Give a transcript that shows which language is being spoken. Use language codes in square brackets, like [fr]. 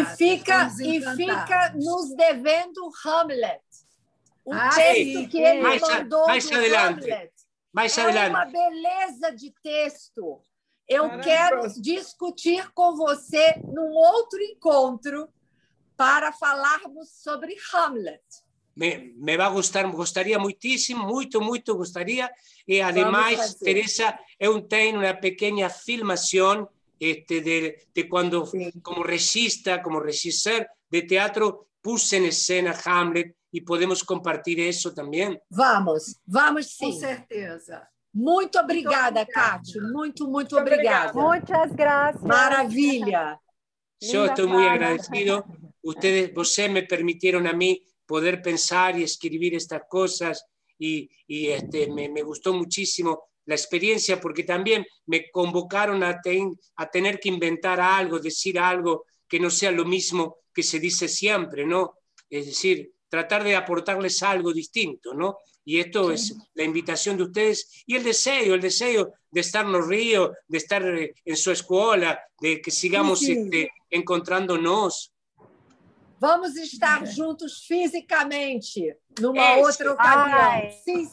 [pt] E fica nos devendo Hamlet. O texto que ele mandou do Hamlet. [es] Mais adelante. [pt] Uma beleza de texto. Eu quero discutir com você num outro encontro para falarmos sobre Hamlet. [es] Me va a gustar, gustaría muchísimo, muito gustaría. Y además, Teresa, [pt] eu tenho [es] una pequeña filmación de cuando, como regisseur de teatro, puse en escena Hamlet y podemos compartir eso también. [pt] Vamos sim. Com certeza. Muito obrigada, Cátia. Muito obrigada. [es] Muchas gracias. [pt] Maravilha. [es] Yo estoy muy agradecido. Ustedes me permitieron a mí poder pensar y escribir estas cosas y me gustó muchísimo la experiencia porque también me convocaron a tener que inventar algo, decir algo que no sea lo mismo que se dice siempre, ¿no? Es decir, tratar de aportarles algo distinto, ¿no? Y esto es la invitación de ustedes y el deseo de estar en los ríos, de estar en su escuela, de que sigamos encontrándonos. [pt] Vamos estar juntos fisicamente numa outra ocasião.